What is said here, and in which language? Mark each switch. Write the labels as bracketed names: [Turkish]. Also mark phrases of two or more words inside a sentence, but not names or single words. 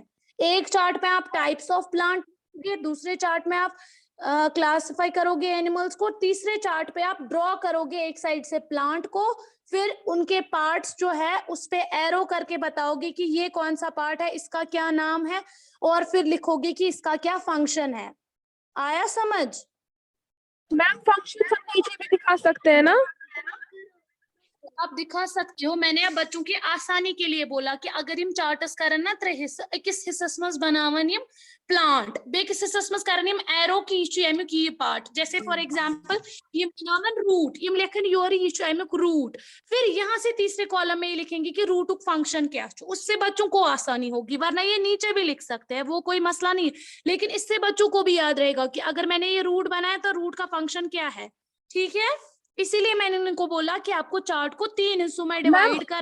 [Hindi] एक चार्ट में आप [English] types of plant, [Hindi] दूसरे चार्ट में आप क्लासिफाई करोगे एनिमल्स को, तीसरे चार्ट पे आप ड्रॉ करोगे एक साइड से प्लांट को, फिर उनके पार्ट्स जो है उस पे एरो करके बताओगे कि ये कौन सा पार्ट है, इसका क्या नाम है, और फिर लिखोगे कि इसका क्या फंक्शन है। आया समझ? मैम फंक्शन हम नीचे भी दिखा सकते हैं ना? आप दिखा सकते हो, मैंने अब बच्चों की आसानी के लिए बोला कि अगर [Kashmiri] यम चार्टस करन ना 3 हिस्सा, अकिस हिस्सस मज बनावन यम प्लांट, बेकिस हिस्सस मज करन यम एरो की यमुक ये पार्ट। [Hindi] जैसे [English] for example [Kashmiri] यम बनावन रूट, यम लेखन योर ये यमुक रूट, [Hindi] फिर यहाँ से तीसरे कॉलम में ये लिखेंगे कि [English] root function [Hindi] क्या है। उससे बच्चों को आसानी होगी, वरना ये नीचे भी लिख सकते हैं, वो कोई मसला नहीं है, लेकिन इससे बच्चों को भी याद रहेगा कि अगर मैंने ये रूट बनाया तो रूट का फंक्शन क्या है। ठीक है, इसीलिए मैंने उनको बोला कि आपको चार्ट को 3 हिस्सों में डिवाइड कर।